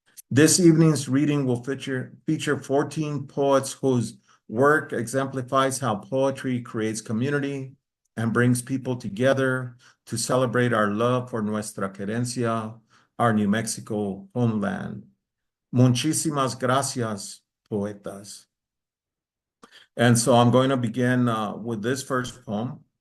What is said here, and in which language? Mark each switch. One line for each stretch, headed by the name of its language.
English: This evening's reading will feature 14 poets whose work exemplifies how poetry creates community and brings people together to celebrate our love for
Spanish: nuestra querencia,
English: our New Mexico homeland.
Spanish: Muchísimas gracias, poetas.
English: And so I'm going to begin with this first poem.